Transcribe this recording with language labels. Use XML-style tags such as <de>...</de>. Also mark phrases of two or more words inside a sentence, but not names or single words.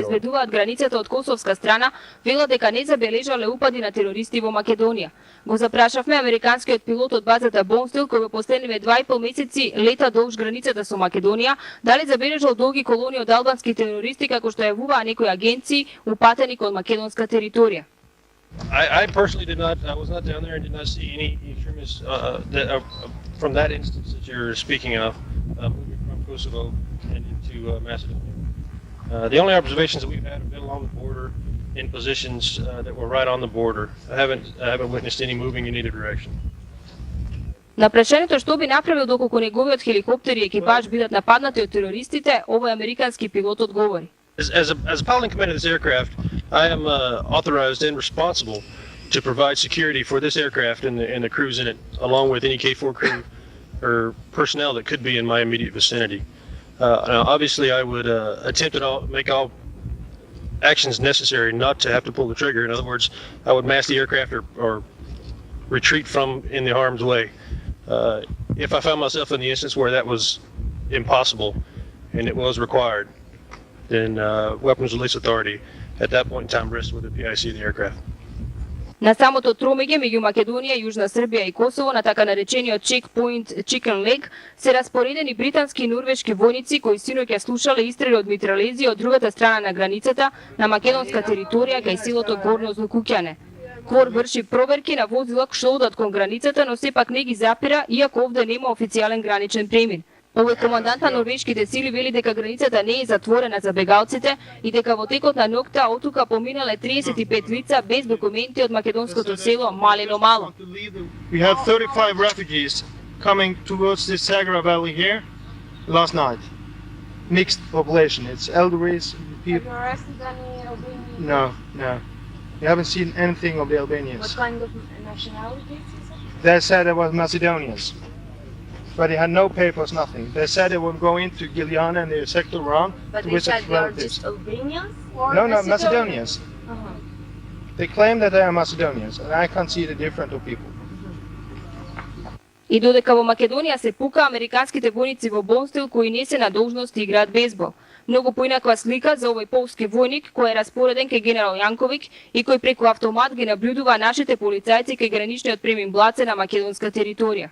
<mk>Изгледуваат границата од косовска страна, велат дека не забележале упади на терористи во Македонија. Го запрашавме американскиот пилот од базата Бонстил, кој во последниве 2,5 месеци лета долж границата со Македонија, дали забележал долги колони од албански терористи како што јавуваа некои агенции упатени кон македонска територија.</mk> <en>I personally did not. I was not down there and did not see any extremists from that instance that you're speaking of, moving from Kosovo and into Macedonia. The only observations that we've had have been along the border in positions that were right on the border. I haven't witnessed any moving in either direction.</en> <mk>На прашањето што би направил доколку неговиот хеликоптер и екипаж бидат нападнати од терористите, овој американски пилот одговори.</mk> <en>As a piloting commander of this aircraft, I am authorized and responsible to provide security for this aircraft and the crews in it, along with any K4 crew or personnel that could be in my immediate vicinity. Now, obviously, I would attempt to make all actions necessary not to have to pull the trigger. In other words, I would mass the aircraft or retreat from in the harm's way. If I found myself in the instance where that was impossible and it was required, then Weapons Release Authority at that point in time rests with the PIC of the aircraft.</en> <mk>На самото тромеѓе меѓу Македонија, Јужна Србија и Косово, на така наречениот чекпоинт Chicken Leg, се распоредени британски и норвешки војници кои синоќа слушале истрели од митралези од другата страна на границата на македонска територија кај селото Горно Злокуќане. КФОР врши проверки на возила што одат кон границата, но сепак не ги запира, иако овде нема официјален граничен премин. Овој командант на норвешките сили вели дека границата не е затворена за бегалците и дека во текот на ноќта оттука поминале 35 лица без документи од македонското село Малено Мало. We had 35 refugees coming towards this Sagra Valley here last night. Mixed population. It's elderlies, people. Have you arrested any Albanians? No. We haven't seen anything of the Albanians. What kind of nationalities is it? They said it was Macedonians. But they had no papers, nothing. They said they would go into Giuliana and the sector wrong But to they visit said they are relatives. just Albanians? Or No, Macedonians. Uh-huh. They claim that they are Macedonians, and I can't see the difference of people. И додека во Македонија се пука, американските војници во Бонстил кои не се на должност играат бейсбол. Многу поинаква слика за овој полски војник кој е распореден кај генерал Јанковик и кој преку автомат ги наблюдува нашите полицајци кај граничниот премин Блаце на македонска територија.</mk>